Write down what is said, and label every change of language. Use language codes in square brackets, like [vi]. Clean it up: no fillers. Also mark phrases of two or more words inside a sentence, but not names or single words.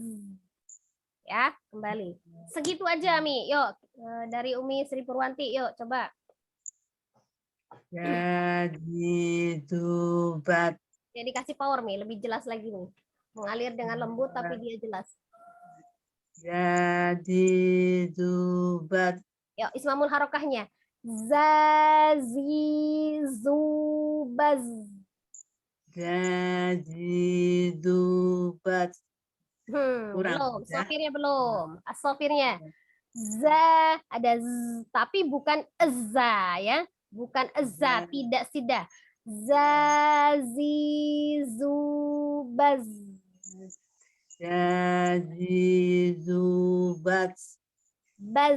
[id] Ya, kembali. Segitu aja, Mi. Yuk, dari Umi Sri Purwanti, yuk coba. Yajidubat. Ya, dikasih power, Mi. Lebih jelas lagi, nih. Mengalir dengan lembut, tapi dia jelas. Yajidubat. Yuk, ismamul harokahnya. Zazizubaz. Yajidubat. Belum. Ya. Sofirnya belum. Sofirnya. Za, ada z, tapi bukan eza ya. Bukan eza, tidak sidah. Zazizubaz. Yajidubat. Baz.